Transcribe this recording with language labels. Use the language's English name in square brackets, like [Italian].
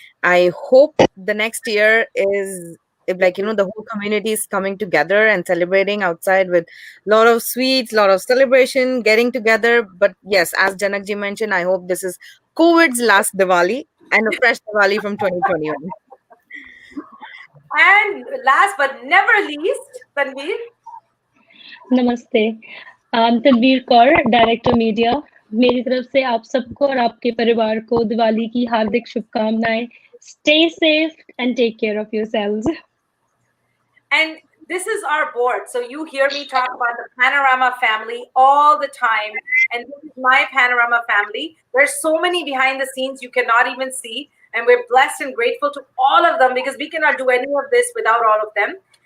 [English] I hope the next year is the whole community is coming together and celebrating outside with a lot of sweets, a lot of celebration, getting together. But yes, as Janakji mentioned, I hope this is COVID's last Diwali and a fresh Diwali from 2021. And last but never least, Tanveer. [Hindi] नमस्ते, Tanveer Kaur, director media. मेरी तरफ से आप सबको और आपके परिवार को दिवाली की हार्दिक शुभकामनाएं। [English] Stay safe and take care of yourselves. And this is our board. So you hear me talk about the Panorama family all the time. And this is my Panorama family. There's so many behind the scenes you cannot even see. And we're blessed and grateful to all of them because we cannot do any of this without all of them.